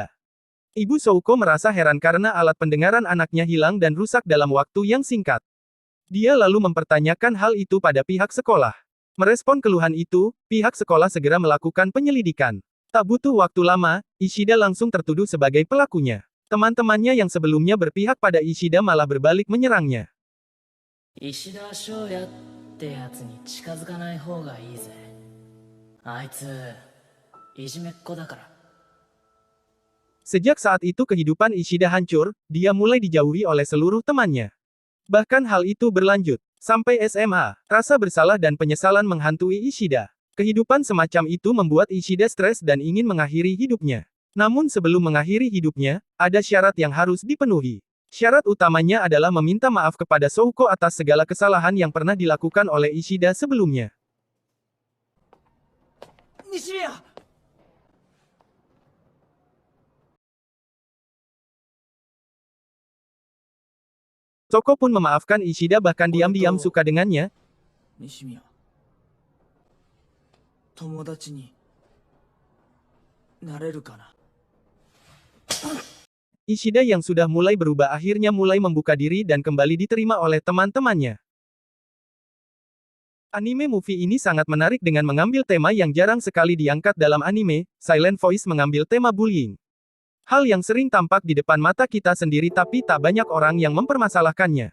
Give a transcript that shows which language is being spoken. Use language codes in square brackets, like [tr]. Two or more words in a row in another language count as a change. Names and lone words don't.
[id] Ibu Souko merasa heran karena alat pendengaran anaknya hilang dan rusak dalam waktu yang singkat. Dia lalu mempertanyakan hal itu pada pihak sekolah. Merespon keluhan itu, pihak sekolah segera melakukan penyelidikan. Tak butuh waktu lama, Ishida langsung tertuduh sebagai pelakunya. Teman-temannya yang sebelumnya berpihak pada Ishida malah berbalik menyerangnya. [ja] Ishida Shoyaってやつに近づかない方がいいぜ。あいつ、いじめっ子だから。 [id] Sejak saat itu kehidupan Ishida hancur, dia mulai dijauhi oleh seluruh temannya. Bahkan hal itu berlanjut sampai SMA, rasa bersalah dan penyesalan menghantui Ishida. Kehidupan semacam itu membuat Ishida stres dan ingin mengakhiri hidupnya. Namun sebelum mengakhiri hidupnya, ada syarat yang harus dipenuhi. Syarat utamanya adalah meminta maaf kepada Souko atas segala kesalahan yang pernah dilakukan oleh Ishida sebelumnya. Nishimiya! Soko pun memaafkan Ishida, bahkan diam-diam suka dengannya. Nishimiya. [ja] 友達 に なれる かな? [id] Ishida yang sudah mulai berubah akhirnya mulai membuka diri dan kembali diterima oleh teman-temannya. Anime movie ini sangat menarik dengan mengambil tema yang jarang sekali diangkat dalam anime. Silent Voice mengambil tema bullying. Hal yang sering tampak di depan mata kita sendiri tapi tak banyak orang yang mempermasalahkannya.